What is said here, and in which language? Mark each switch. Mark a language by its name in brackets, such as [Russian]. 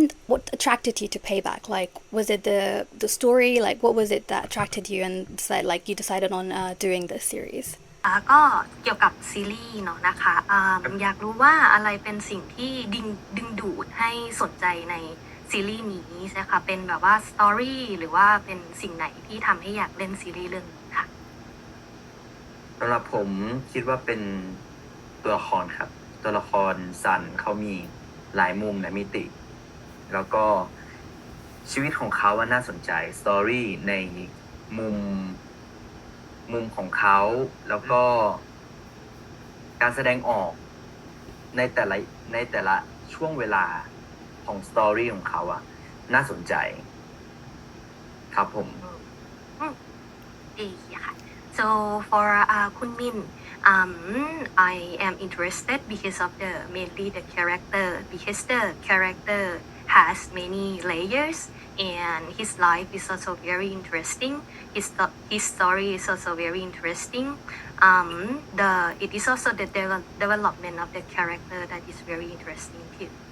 [English] What attracted you to Payback? Like, was it the story? Like, what was it that attracted you and you decided on doing this series? [Thai] ก็เกี่ยวกับซีรีส์เนาะนะคะอยากรู้ว่าอะไรเป็นสิ่งที่ดึงดูดให้สนใจในซีรีส์นี้ใช่ค่ะเป็นแบบว่าสตอรี่หรือว่าเป็นสิ่งไหนที่ทำให้อยากเล่นซีรีส์เรื่องนี้ค่ะ สำหรับผมคิดว่าเป็นตัวละครครับ ตัวละครซันเขามีหลายมุมหลายมิติ แล้วก็ชีวิตของเขาน่าสนใจสตอรี่ในมุมของเขาแล้วก็การแสดงออกในแต่ละช่วงเวลาของสตอรี่ของเขาน่าสนใจครับผม ดีค่ะ [English] So for Kun Min, I am interested because of the mainly the character because the character has many layers and his life is also very interesting. His story is also very interesting. It is also the development of the character that is very interesting too.